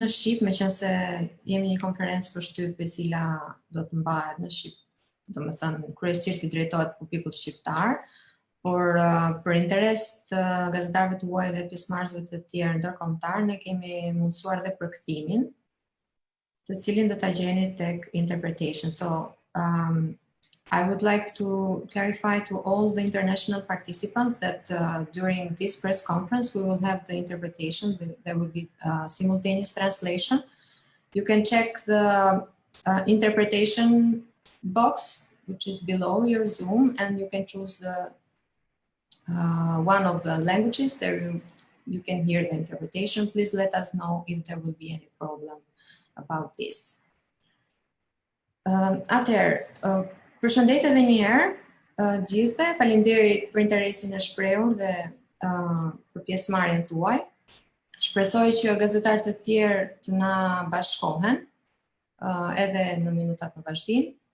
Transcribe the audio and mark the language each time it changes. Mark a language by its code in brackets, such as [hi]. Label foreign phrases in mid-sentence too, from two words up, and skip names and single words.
[sq] në Shqip, meqense jemi një konferencë për shtyp e cila do të mbahet në Shqip, domethënë kryesisht i drejtohet publikut shqiptar, por për interes të gazetarëve tuaj dhe pjesëmarrësve të tjerë ndërkombëtar, ne kemi mundësuar dhe përkthimin, të cilin do ta gjeni tek interpretation. [en] So I would like to clarify to all the international participants that during this press conference we will have the interpretation. There will be simultaneous translation. You can check the interpretation box, which is below your Zoom, and you can choose the one of the languages. There you can hear the interpretation. Please let us know if there will be any problem about this. [sq] Atëherë, përshëndetje edhe një herë gjithëve, faleminderit për interesin e shprehur dhe për pjesëmarrjen tuaj. Shpresoj që gazetarët e tjerë të na bashkohen edhe në minutat në vazhdim.